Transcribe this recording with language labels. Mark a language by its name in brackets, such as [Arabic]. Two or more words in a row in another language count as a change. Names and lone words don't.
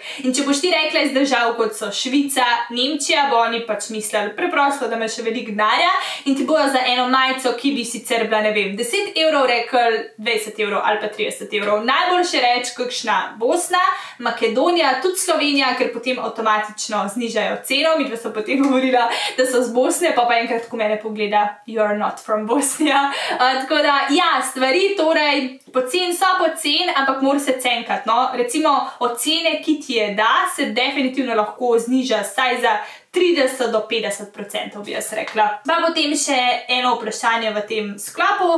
[Slovenian] In če boš ti rekla iz držav, kot so Švica, Nemčija, bo oni pač mislili preprosto, da imaš še veliko denarja in ti bojo za eno majico, ki bi sicer bila, ne vem, 10 evrov rekli 20 evrov ali pa 30 evrov. Najboljše reči kakšna Bosna, Makedonija, tudi Slovenija, ker potem avtomatično znižajo ceno. Midva so potem govorila, da so z Bosne, pa enkrat, ko mene pogleda, [English] you're not from Bosnia. [Slovenian] Tako da, ja, stvari torej poceni in so poceni, ampak mora se cenkati, no. Recimo od cene, ki ti je da, se definitivno lahko zniža vsaj za 30 do 50%, bi jaz rekla. Pa potem še eno vprašanje v tem sklopu.